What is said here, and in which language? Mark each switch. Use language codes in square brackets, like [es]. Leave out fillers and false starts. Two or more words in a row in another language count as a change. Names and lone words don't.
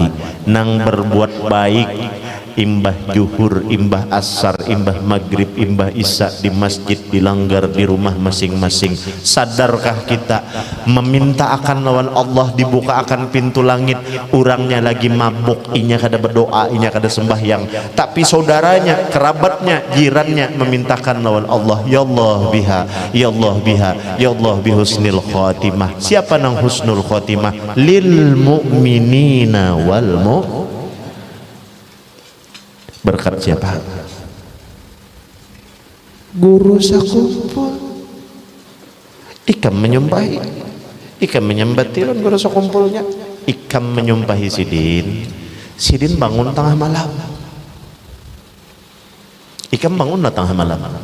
[bjn] Nang berbuat baik imbah juhur, imbah asar, imbah maghrib, imbah isya di masjid dilanggar di rumah masing-masing. Sadarkah kita meminta akan lawan Allah dibuka akan pintu langit, orangnya lagi mabuk, inya kada berdoa, inya kada sembahyang, tapi saudaranya, kerabatnya, jirannya memintakan lawan Allah. [ar] يا الله بها يا الله بها يا الله بحسن الخاتمة. [bjn] Siapa nang [ar] حسن الخاتمة? للمؤمنين والمؤمنات. [bjn] Berkat siapa? Guru sakumpul. Ikam menyumpahi, ikam menyembati lan guru sakumpulnya. Ikam menyumpahi Sidin. Sidin bangun tengah malam. Ikam bangun tengah malam.